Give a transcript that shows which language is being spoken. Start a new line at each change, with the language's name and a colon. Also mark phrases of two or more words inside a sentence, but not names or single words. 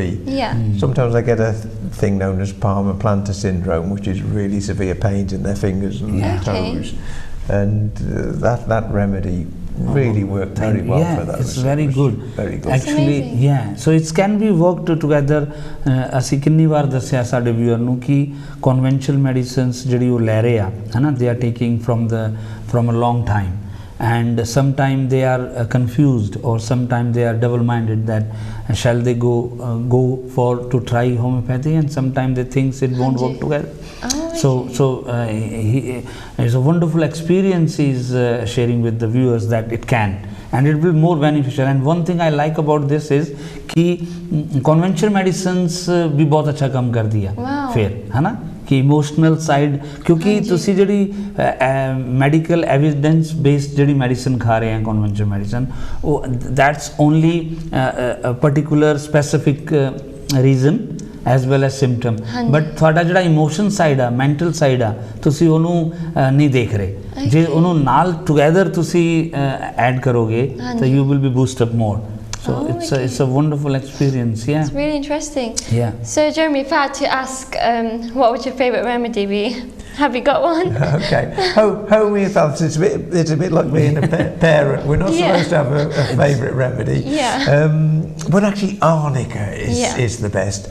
English: Sometimes they get a thing known as palmar plantar syndrome, which is really severe pains in their fingers and toes, and that remedy really worked very well for those. It's very good. Very good. Actually, so it can be worked together.
Punjabi: ਅਸੀਂ ਕਿੰਨੀ ਵਾਰ ਦੱਸਿਆ ਸਾਡੇ ਵਿਊਅਰ ਨੂੰ ਕਿ
English: conventional medicines
Punjabi: ਜਿਹੜੀ ਉਹ ਲੈ ਰਹੇ ਆ, ਹੈ ਨਾ,
English: they are taking from a long time, and sometimes they are confused, or sometimes they are double-minded that shall they go to try homeopathy, and sometimes they think it won't work together. It's a wonderful experience he's sharing with the viewers that it can, and it will be more beneficial. And one thing I like about this is
Hindi: कि
English: conventional medicines
Hindi: भी बहुत अच्छा काम कर दिया फिर, है ना, कि
English: emotional side,
Hindi: क्योंकि
Punjabi: ਤੁਸੀਂ ਜਿਹੜੀ
English: medical evidence based
Punjabi: ਜਿਹੜੀ ਮੈਡੀਸਨ ਖਾ ਰਹੇ ਆ
English: conventional medicine,
Punjabi: ਉਹ
English: that's only particular specific reason as well as symptom,
Punjabi: ਬਟ ਤੁਹਾਡਾ ਜਿਹੜਾ
English: emotion side
Punjabi: ਆ,
English: mental side
Punjabi: ਆ, ਤੁਸੀਂ ਉਹਨੂੰ ਨਹੀਂ ਦੇਖ ਰਹੇ। ਜੇ ਉਹਨੂੰ ਨਾਲ ਟੁਗੇਦਰ ਤੁਸੀਂ ਐਡ ਕਰੋਗੇ ਤਾਂ
English: you will be boost up more. So it's a wonderful experience. It's really interesting. So Jeremy, if I had to ask, what would your favourite remedy be? Have you got one? Okay. Homeopathy, it's a bit like being a parent. We're not supposed to have a favourite remedy. But actually arnica is the best.